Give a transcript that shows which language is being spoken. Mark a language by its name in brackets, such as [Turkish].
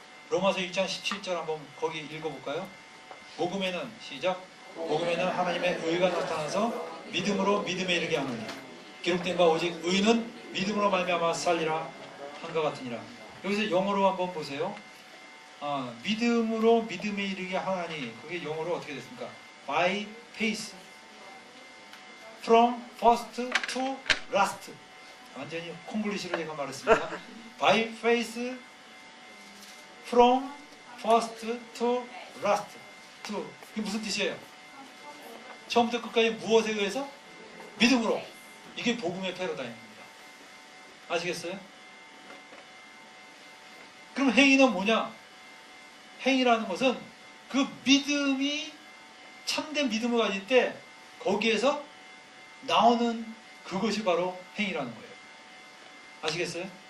[Korean] 로마서 1장 17절 한번 거기 읽어볼까요? 복음에는 시작 복음에는 하나님의 의가 나타나서 믿음으로 믿음에 이르게 하느니 기록된 바 오직 의는 믿음으로 말미암아 살리라 한것 같으니라. 여기서 영어로 한번 보세요. 믿음으로 믿음에 이르게 하나니, 그게 영어로 어떻게 됐습니까? [English] By faith from first to last. [Korean] 완전히 콩글리시로 제가 말했습니다. [English] By faith from first to last. [Korean] to. 이게 무슨 뜻이에요? 처음부터 끝까지 무엇에 의해서? 믿음으로. 이게 복음의 패러다임입니다. 아시겠어요? 그럼 행위는 뭐냐? 행위라는 것은 그 믿음이 참된 믿음을 가질 때 거기에서 나오는 그것이 바로 행위라는 거예요. 아시겠어요?